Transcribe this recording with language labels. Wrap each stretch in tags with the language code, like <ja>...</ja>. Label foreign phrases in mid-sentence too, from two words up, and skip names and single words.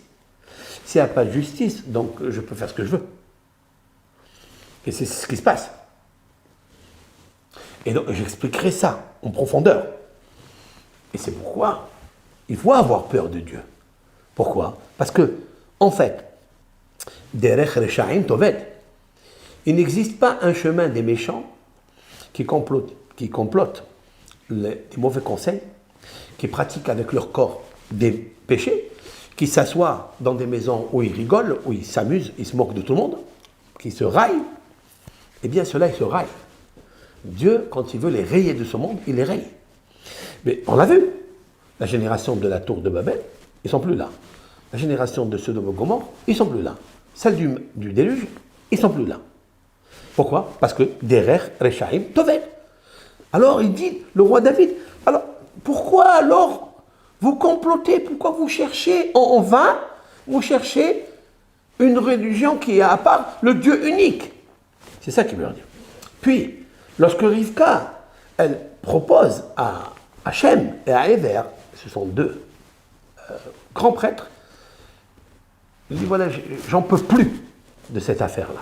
<fr>S'il n'y a pas de justice, donc je peux faire ce que je veux. Et c'est ce qui se passe. Et donc j'expliquerai ça en profondeur. Et c'est pourquoi il faut avoir peur de Dieu. Pourquoi? Parce que, en fait,</fr> <he>דרך רשעים תאבד,</he> <fr>il n'existe pas un chemin des méchants qui complotent les mauvais conseils, qui pratiquent avec leur corps des péchés, qui s'assoient dans des maisons où ils rigolent, où ils s'amusent, ils se moquent de tout le monde, qui se raillent. Eh bien, ceux-là, ils se raillent. Dieu, quand il veut les rayer de ce monde, il les raye. Mais on l'a vu, la génération de la tour de Babel, ils ne sont plus là. La génération de Sodome et Gomorrhe, ils ne sont plus là. Celle du déluge, ils ne sont plus là. Pourquoi? Parce que</fr> <he>דרך רשעים תאבד.</he> <fr>Alors il dit, le roi David, alors pourquoi alors vous complotez? Pourquoi vous cherchez en vain? Vous cherchez une religion qui est à part le Dieu unique. C'est ça qu'il veut dire. Puis, lorsque Rivka, elle propose à Shem et à Ever, ce sont deux grands prêtres, il dit voilà, j'en peux plus de cette affaire-là.</fr>